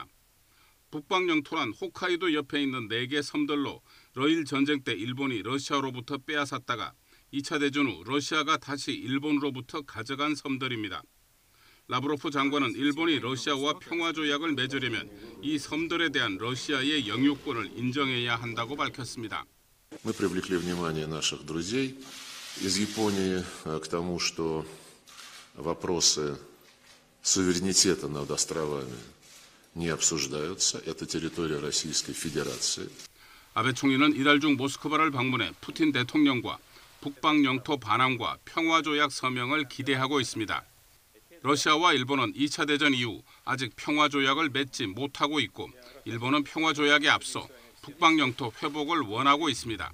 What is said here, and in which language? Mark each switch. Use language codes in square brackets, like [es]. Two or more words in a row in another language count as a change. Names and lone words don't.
[ko] 북방 영토란 홋카이도 옆에 있는 4개 섬들로 러일 전쟁 때 일본이 러시아로부터 빼앗았다가 2차 대전 후 러시아가 다시 일본으로부터 가져간 섬들입니다. 라브로프 장관은 일본이 러시아와 평화조약을 맺으려면 이 섬들에 대한 러시아의 영유권을 인정해야 한다고 밝혔습니다. [ru] Мы привлекли внимание наших друзей из Японии к тому, что вопросы суверенитета над островами не обсуждаются. Это территория Российской Федерации. [ko] 아베 총리는 이달 중 모스크바를 방문해 푸틴 대통령과 북방 영토 반환과 평화조약 서명을 기대하고 있습니다. 러시아와 일본은 2차 대전 이후 아직 평화조약을 맺지 못하고 있고 일본은 평화조약에 앞서 북방 영토 회복을 원하고 있습니다.